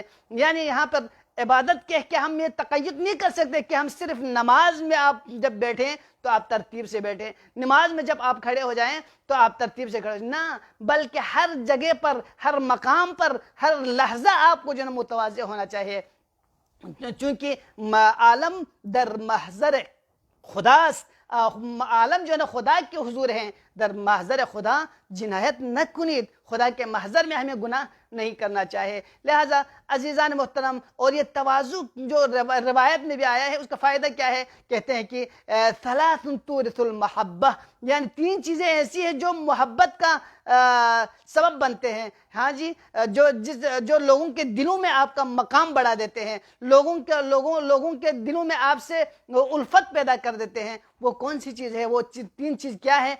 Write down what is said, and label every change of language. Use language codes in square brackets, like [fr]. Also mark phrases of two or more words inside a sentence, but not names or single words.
[ur] یعنی یہاں پر عبادت کہہ کے ہم یہ تقید نہیں کر سکتے کہ ہم صرف نماز میں آپ جب بیٹھیں تو آپ ترتیب سے بیٹھیں، نماز میں جب آپ کھڑے ہو جائیں تو آپ ترتیب سے کھڑے، نہ، بلکہ ہر جگہ پر، ہر مقام پر، ہر لحظہ آپ کو جو ہے متواضع ہونا چاہیے، چونکہ [fa] عالم در محضر خداست، [ur] عالم جو ہے نا خدا کے حضور ہیں، [fa] در محضر خدا جنایت نہ کنید، [ur] خدا کے محضر میں ہمیں گناہ نہیں کرنا چاہے۔ لہٰذا عزیزان محترم، اور یہ تواضع جو روایت میں بھی آیا ہے، اس کا فائدہ کیا ہے؟ کہتے ہیں کہ [ar] ثلاث تورث المحبہ، [ur] یعنی تین چیزیں ایسی ہیں جو محبت کا سبب بنتے ہیں، ہاں جی، جو لوگوں کے دلوں میں آپ کا مقام بڑھا دیتے ہیں، لوگوں کے دلوں میں آپ سے الفت پیدا کر دیتے ہیں۔ وہ کون سی چیز ہے؟ وہ تین چیز کیا ہے؟